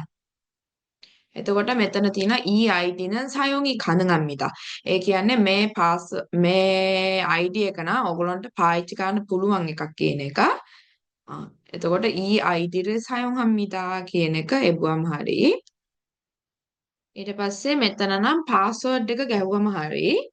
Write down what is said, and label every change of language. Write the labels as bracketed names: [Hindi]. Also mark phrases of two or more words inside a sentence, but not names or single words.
[Sinhala] එතකොට මෙතන තියෙන [Korean] EID는 사용이 가능합니다. [Sinhala] ඒ කියන්නේ මේ ID එක නා ඔයගොල්ලන්ට පාවිච්චි කරන්න පුළුවන් එකක් කියන එක. එතකොට [Korean] EID를 사용합니다 [Sinhala] කියන එක එබුවම හරි. ඊට පස්සේ මෙතන නම් පාස්වර්ඩ් එක ගැහුවම හරි.